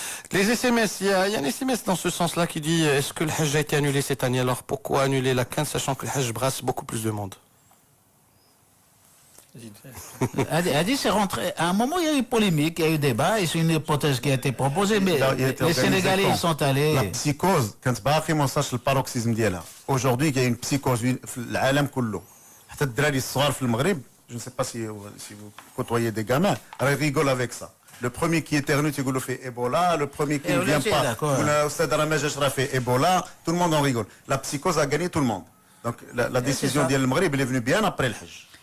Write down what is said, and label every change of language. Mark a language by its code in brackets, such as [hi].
[fr] Les SMS, il y a un SMS dans ce sens-là qui dit est-ce que le Hajj a été annulé cette année? Alors pourquoi annuler la 15 sachant que le Hajj brasse beaucoup plus de monde? Adi, c'est rentré. À un moment, il y a eu polémique, il y a eu débat, et c'est une hypothèse qui a été proposée, mais les Sénégalais, ils sont allés. La psychose, quand [ar] باقي ما وصلش الباروكسيزم ديالها. [fr] Aujourd'hui, il y a une psychose [ar] في العالم كله. حتى الدراري الصغار في المغرب, [fr] je ne sais pas si vous côtoyez des gamins, ils rigolent avec ça. Le premier qui éternue, tu le fait Ebola. Le premier qui ne vient pas, fait Ebola. Tout le monde en rigole. La psychose a gagné tout le monde. Donc la décision d'El Maghreb, elle est venue bien après le Hajj.